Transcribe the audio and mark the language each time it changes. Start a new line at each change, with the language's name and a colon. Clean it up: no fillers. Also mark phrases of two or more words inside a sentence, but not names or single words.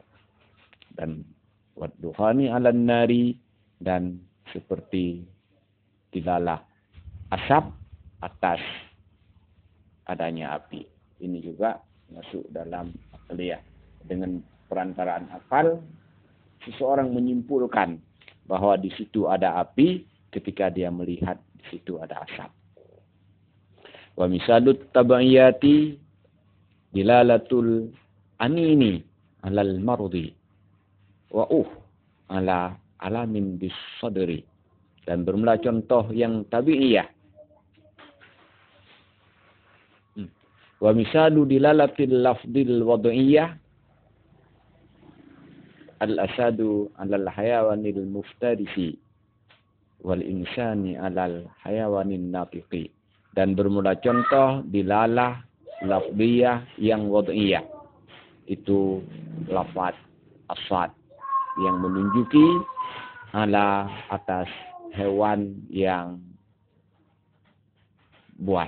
Indonesian: Dan
Arabic: والدخان على النار,
Indonesian: dan seperti dilalah asap atas adanya api. Ini juga masuk dalam aqliyah. Dengan perantaraan akal, seseorang menyimpulkan bahwa di situ ada api ketika dia melihat di situ ada asap.
Arabic: ومثال الطبيعية دلالة الأنين على المرض وعلى ألم بالصدر.
Indonesian: Dan bermula contoh yang tabi'iyah.
Arabic: ومثال دلالة اللفظ الوضعية الأسد على الحيوان المفترس والإنسان على الحيوان الناطق.
Indonesian: Dan bermula contoh
Arabic: دلالة لفظية
Indonesian: yang wad'iyah. Itu lafaz asad yang menunjuki ala atas hewan yang buas.